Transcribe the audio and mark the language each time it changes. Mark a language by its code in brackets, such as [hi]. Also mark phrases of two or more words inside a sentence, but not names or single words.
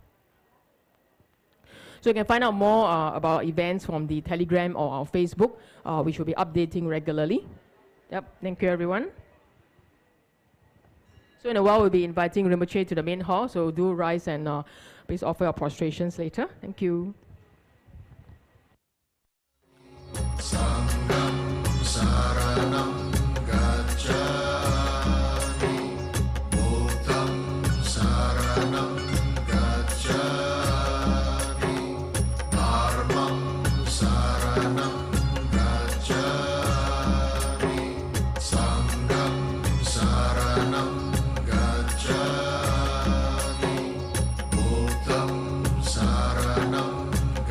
[en] So you can find out more about events from the Telegram or our Facebook, which will be updating regularly. Yep, thank you everyone. So in a while, we'll be inviting Rinpoche to the main hall, so do rise and please offer your prostrations later. Thank you. [pi] Sangam saranam gacchami, Buddham saranam gacchami, Dharmam saranam gacchami, Sangam saranam gacchami, Buddham saranam